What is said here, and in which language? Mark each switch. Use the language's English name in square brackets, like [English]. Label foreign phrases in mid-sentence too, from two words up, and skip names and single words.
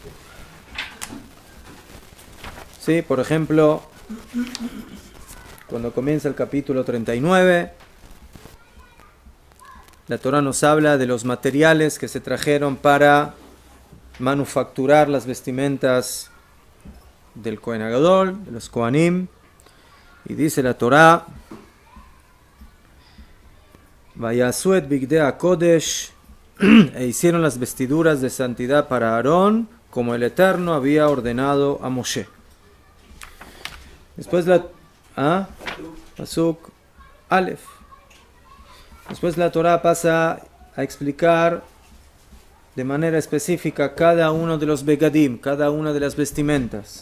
[Spanish] Sí, por ejemplo, cuando comienza el capítulo 39, la Torah nos habla de los materiales que se trajeron para manufacturar las vestimentas del [Hebrew] כהן גדול, [Spanish] de los Kohanim. Y dice la Torah: [Hebrew] ויעשו את בגדי הקודש, [Spanish] e hicieron las vestiduras de santidad para Aarón, como el Eterno había ordenado a Moshe. Después [Hebrew] פסוק א. [Spanish] Después la Torah pasa a explicar de manera específica cada uno de los begadim, cada una de las vestimentas.